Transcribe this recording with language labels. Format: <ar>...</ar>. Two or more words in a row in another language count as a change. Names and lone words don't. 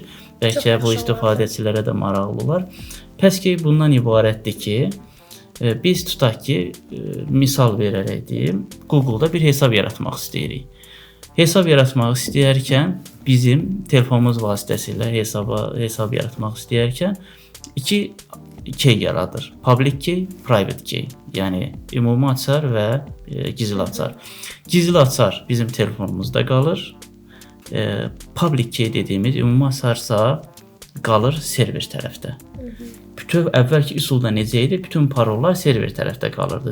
<az>Bəlkə bu istifadəçilərə də maraqlı olar. Passkey bundan ibarətdir ki, biz tutaq ki, misal verərək deyim, Google-da bir hesab yaratmaq istəyirik. Hesab yaratmaq istəyərkən bizim telefonumuz vasitəsilə hesab yaratmaq istəyərkən iki key yaradır.</az> <en>Public key, private key.</en> <az>Yəni ümumi açar və gizli açar. Gizli açar bizim telefonumuzda qalır.</az> <en>Public key</en> <az>dediyimiz ümumi açarsa qalır server tərəfdə. Bütün əvvəlki üsulda necə idi? Bütün parollar server tərəfdə qalırdı.</az>